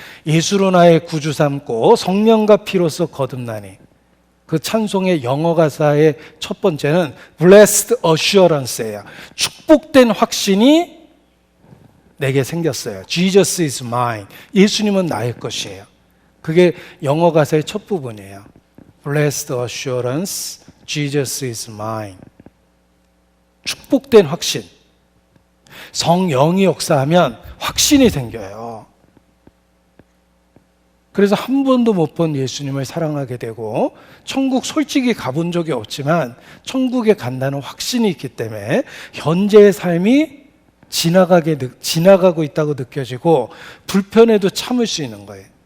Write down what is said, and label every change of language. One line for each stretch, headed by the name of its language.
Korean: 예수로 나의 구주 삼고 성령과 피로써 거듭나니. 그 찬송의 영어 가사의 첫 번째는 Blessed Assurance예요. 축복된 확신이 내게 생겼어요.
English: Jesus is mine.
Korean: 예수님은 나의 것이에요. 그게 영어 가사의 첫 부분이에요.
English: Blessed assurance, Jesus is mine.
Korean: 축복된 확신. 성령이 역사하면 확신이 생겨요. 그래서 한 번도 못 본 예수님을 사랑하게 되고, 천국 솔직히 가본 적이 없지만 천국에 간다는 확신이 있기 때문에 현재의 삶이 지나가고 있다고 느껴지고 불편해도 참을 수 있는 거예요.